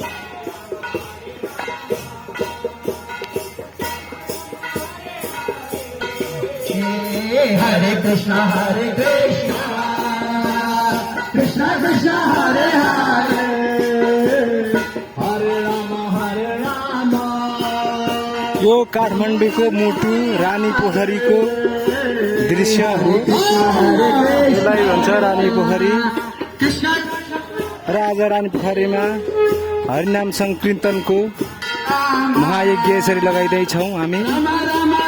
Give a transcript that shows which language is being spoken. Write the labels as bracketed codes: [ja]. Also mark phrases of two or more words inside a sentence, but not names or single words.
[sa] हरे कृष्ण कृष्ण कृष्ण हरे हरे, हरे राम, [ne] यो काठमाडौँको मोटु रानी पोखरीको दृश्य हो। यसलाई भन्छ रानी पोखरी र आज रानी पोखरीमा हरिनाम संकीर्तनको महायज्ञ यसरी लगाइँदैछौँ हामी।